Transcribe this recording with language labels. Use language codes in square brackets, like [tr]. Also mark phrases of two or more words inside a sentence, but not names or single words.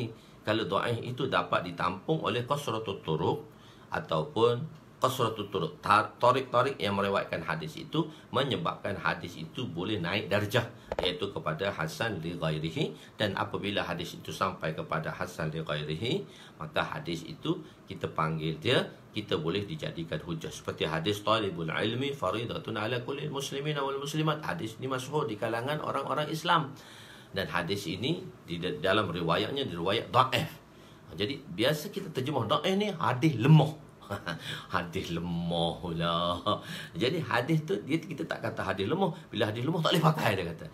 [ms] Kalau dhaif itu dapat ditampung oleh [ar] كثرة الطرق [ms] ataupun [ar] كثرة الطرق, [ms] tarik-tarik yang meriwayatkan hadis itu, menyebabkan hadis itu boleh naik darjah, iaitu kepada [ar] حسن لغيره. [ms] Dan apabila hadis itu sampai kepada [ar] حسن لغيره, [ms] maka hadis itu kita panggil dia, kita boleh dijadikan hujjah. Seperti hadis [ar] طلب العلم فريضة على كل مسلم والمسلمات. [ms] Hadis ini masyhur di kalangan orang-orang Islam. Dan hadis ini di dalam riwayatnya riwayat dhaif. Jadi biasa kita terjemah dhaif ni hadis lemah. Hadis lemah pula. Jadi hadis tu kita tak kata hadis lemah. Bila hadis lemah tak boleh pakai, dia kata.